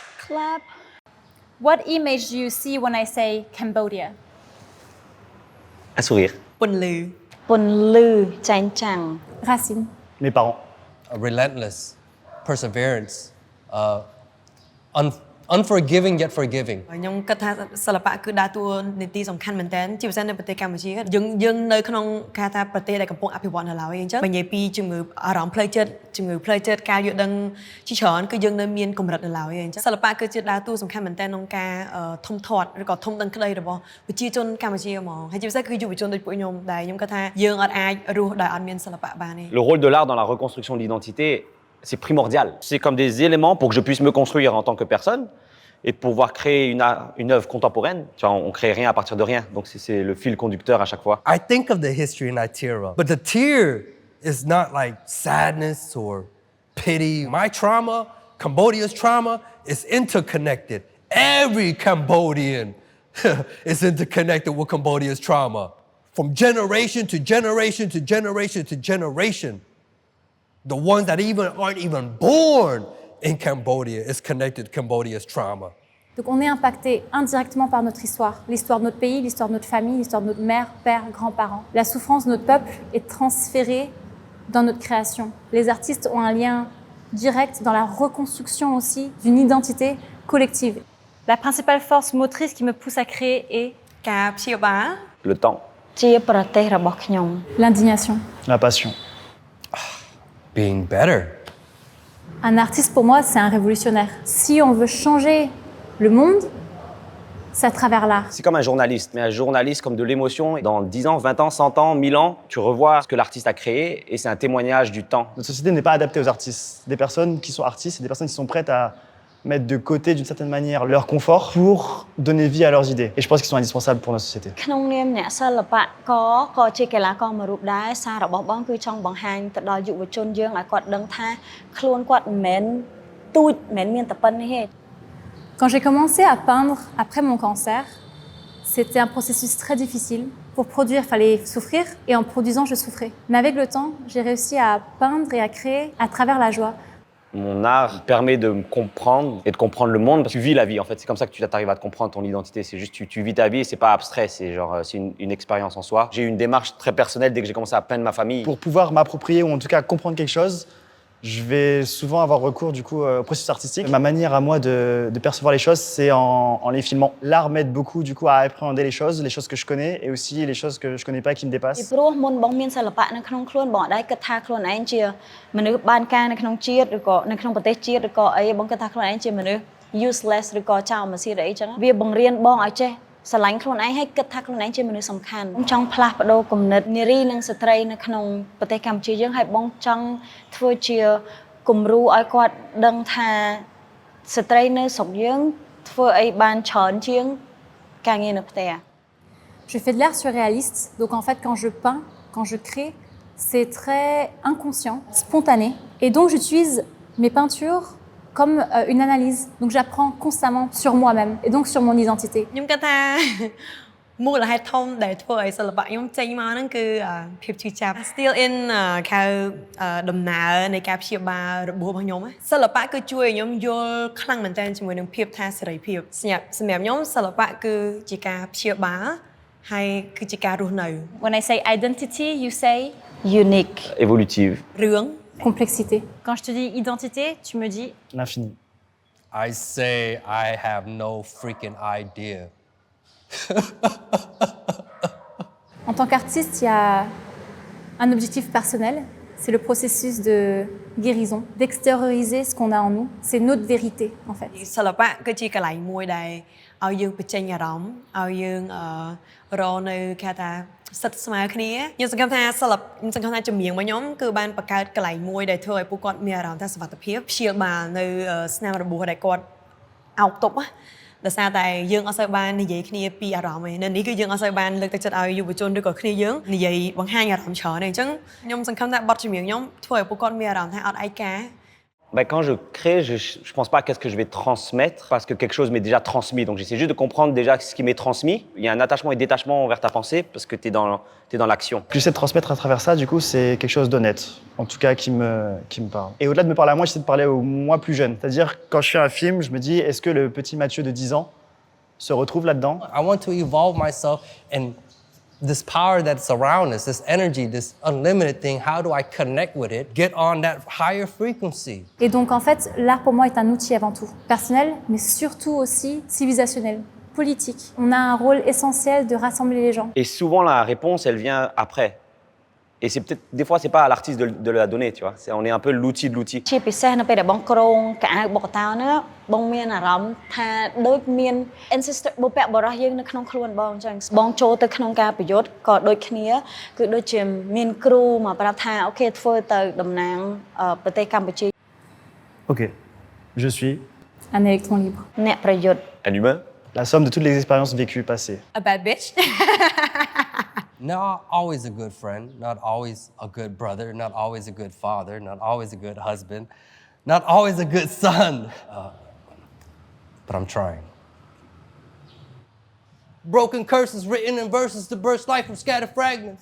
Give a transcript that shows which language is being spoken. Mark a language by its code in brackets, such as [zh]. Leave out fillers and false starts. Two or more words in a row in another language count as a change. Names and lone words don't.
[en] Slap. What image do you see when I say Cambodia? [fr] Un sourire. [km] ពន្លឺ ពន្លឺចែងចាំង [fr] Racine. Mes parents. [en] Relentless, perseverance, unforgiving yet forgiving. [km] ខ្ញុំគិតថាសិល្បៈគឺដើរតួនាទីសំខាន់មែនទែនជាពិសេសនៅប្រទេសកម្ពុជាយើងនៅក្នុងគេថាប្រទេសដែលកំពុងអភិវឌ្ឍនៅឡើយអញ្ចឹងបើនិយាយពីជំងឺអារម្មណ៍ផ្លូវចិត្តជំងឺផ្លូវចិត្តការយល់ដឹងជាច្រើនគឺយើងនៅមានកម្រិតនៅឡើយអញ្ចឹងសិល្បៈគឺជាដើរតួសំខាន់មែនទែនក្នុងការធំធាត់ឬក៏ធំដឹងក្តីរបស់ប្រជាជនកម្ពុជាហ្មងហើយជាពិសេសគឺយុវជនដូចពួកខ្ញុំដែលខ្ញុំគិតថាយើងអត់អាចរស់ដោយអត់មានសិល្បៈបានទេ [fr] Le rôle de l'art dans la reconstruction de l'identité, c'est primordial. C'est comme des éléments pour que je puisse me construire en tant que personne et pouvoir créer une œuvre contemporaine. Tu vois, on crée rien à partir de rien. Donc c'est le fil conducteur à chaque fois. [en] I think of the history and I tear up. But the tear is not like sadness or pity. My trauma, Cambodia's trauma, is interconnected. Every Cambodian is interconnected with Cambodia's trauma. From generation to generation to generation to generation. The ones that aren't even born in Cambodia is connected to Cambodia's trauma. [fr] Donc on est impacté indirectement par notre histoire, l'histoire de notre pays, l'histoire de notre famille, l'histoire de notre mère, père, grands-parents. La souffrance de notre peuple est transférée dans notre création. Les artistes ont un lien direct dans la reconstruction aussi d'une identité collective. La principale force motrice qui me pousse à créer est [km] ការព្យាបាល [fr] Le temps. [km] ជាប្រទេសរបស់ខ្ញុំ [fr] l'indignation. La passion. [en] Being better. [fr] Un artiste pour moi c'est un révolutionnaire. Si on veut changer le monde, c'est à travers l'art. C'est comme un journaliste, mais un journaliste comme de l'émotion. Dans 10 ans, 20 ans, 100 ans, 1000 ans, tu revois ce que l'artiste a créé et c'est un témoignage du temps. Notre société n'est pas adaptée aux artistes. Des personnes qui sont artistes, c'est des personnes qui sont prêtes à mettre de côté d'une certaine manière leur confort pour donner vie à leurs idées. Et je pense qu'ils sont indispensables pour notre société. [km] ក្នុងនាមអ្នកសិល្បករក៏ជាកីឡាករមួយរូបដែរសាររបស់បងគឺចង់បង្ហាញទៅដល់យុវជនយើងឲ្យគាត់ដឹងថាខ្លួនគាត់មិនមែនទូចមិនមែនមានតែប៉ុណ្្នេះទេ [fr] Quand j'ai commencé à peindre après mon cancer, c'était un processus très difficile. Pour produire, il fallait souffrir et en produisant, je souffrais. Mais avec le temps, j'ai réussi à peindre et à créer à travers la joie. Mon art permet de me comprendre et de comprendre le monde parce que tu vis la vie en fait. C'est comme ça que tu arrives à te comprendre ton identité. C'est juste tu vis ta vie et c'est pas abstrait. C'est genre c'est une expérience en soi. J'ai eu une démarche très personnelle dès que j'ai commencé à peindre ma famille. Pour pouvoir m'approprier ou en tout cas comprendre quelque chose, je vais souvent avoir recours du coup au processus artistique. Ma manière à moi de percevoir les choses, c'est en les filmant. L'art m'aide beaucoup du coup à appréhender les choses que je connais et aussi les choses que je connais pas et qui me [km] ពី [fr] dépassent. [km] ព្រោះមុនបងមានសិល្បៈនៅក្នុងខ្លួនបងអត់ដែរគិតថាខ្លួនឯងជាមនុស្សបានការនៅក្នុងជាតិឬក៏នៅក្នុងប្រទេសជាតិឬក៏អីបងគិតថាខ្លួនឯងជាមនុស្ស useless ឬក៏ចោលមកស៊ីអីចឹងវាបង្រៀនបងឲ្យចេះស្រឡាញ់ខ្លួនឯងហើយគិតថាខ្លួនឯងជាមនុស្សសំខាន់បងចង់ផ្លាស់ប្ដូរគំនិតនារីនិងស្ត្រីនៅក្នុងប្រទេសកម្ពុជាយើងហើយបងចង់ធ្វើជាគំរូឲ្យគាត់ដឹងថាស្ត្រីនៅស្រុកយើងធ្វើអីបានច្រើនជាងការងារនៅផ្ទះ [fr] Je fais de l'art surréaliste, donc en fait quand je peins, quand je crée, c'est très inconscient, spontané. Et donc j'utilise mes peintures comme une analyse. Donc j'apprends constamment sur moi-même et donc sur mon identité. [km] ខ្ញុំគិតថា មូលហេតុធំដែលធ្វើឲ្យសិល្បៈខ្ញុំចេញមកហ្នឹងគឺភាពជឿចាប់ [en] Still in [km] ខៅដំណើរនៃការព្យាបាលរបួសរបស់ខ្ញុំសិល្បៈគឺជួយឲ្យខ្ញុំយល់ខ្លាំងមែនទែនជាមួយនឹងភាពថាសេរីភាពសម្រាប់ខ្ញុំសិល្បៈគឺជាការព្យាបាលហើយគឺជាការរស់នៅ [en] When I say identity, you say unique [fr] Évolutive. [km] រឿង [fr] complexité. Quand je te dis identité, tu me dis L'infini. [en] I say I have no freaking idea. [fr] En tant qu'artiste, il y a un objectif personnel, c'est le processus de guérison, d'extérioriser ce qu'on a en nous. C'est notre vérité, en fait. [km] សិល្បៈគឺជាកន្លែងមួយដែលឲ្យយើងបញ្ចេញអារម្មណ៍ឲ្យយើងរកនៅគេថាសិទ្ធិស្មើគ្នាខ្ញុំសង្ឃឹមថាខ្ញុំសង្ឃឹមថាជំនាញរបស់ខ្ញុំគឺបានបង្កើតកន្លែងមួយដែលធ្វើឲ្យពួកគាត់មានអារម្មណ៍ថាសុវត្ថិភាពព្យាបាលនៅស្នាមរបួសដែលគាត់អោបទប់ដោយសារតែយើងអត់សូវបាននិយាយគ្នាពីអារម្មណ៍ឯនៅនេះគឺយើងអត់សូវបានលើកទឹកចិត្តឲ្យយុវជនឬក៏គ្នាយើងនិយាយបង្ហាញអារម្មណ៍ច្រើនទេអញ្ចឹងខ្ញុំសង្ឃឹមថាបទចម្រៀងខ្ញុំធ្វើឲ្យពួកគាត់មានអារម្មណ៍ថាអត់ឯកា [fr] Bah, quand je crée, je pense pas à qu'est-ce que je vais transmettre parce que quelque chose m'est déjà transmis. Donc j'essaie juste de comprendre déjà ce qui m'est transmis. Il y a un attachement et détachement envers ta pensée parce que t'es dans l'action. Ce que j'essaie de transmettre à travers ça, du coup, c'est quelque chose d'honnête, en tout cas qui me parle. Et au-delà de me parler à moi, j'essaie de parler au moi plus jeune. C'est-à-dire, quand je fais un film, je me dis, est-ce que le petit Mathieu de 10 ans se retrouve là-dedans? [en] I want to evolve myself and this power that's around us, this energy, this unlimited thing, how do I connect with it? Get on that higher frequency. [fr] Et donc en fait, l'art pour moi est un outil avant tout, personnel, mais surtout aussi civilisationnel, politique. On a un rôle essentiel de rassembler les gens. Et souvent, la réponse, elle vient après. Et c'est peut-être, des fois, c'est pas à l'artiste de la donner, tu vois. On est un peu l'outil de l'outil. [km] ជាពិសេសនៅពេលដែលបងក្រងកៅអៅបកតាណាបងមានអារម្មណ៍ថាដូចមាន ancestor បុព្វបុរសយើងនៅក្នុងខ្លួនបងអញ្ចឹងបងចូលទៅក្នុងការប្រយុទ្ធក៏ដូចគ្នាគឺដូចជាមានគ្រូមកប្រាប់ថាអូខេធ្វើទៅតំណាងប្រទេសកម្ពុជា [fr] Ok, je suis Un électron libre. [km] អ្នកប្រយុទ្ធ [fr] Un humain. la somme de toutes les expériences vécues passées. [en] A bad bitch. Not always a good friend, not always a good brother, not always a good father, not always a good husband, not always a good son. But I'm trying. Broken curses written in verses to burst life from scattered fragments.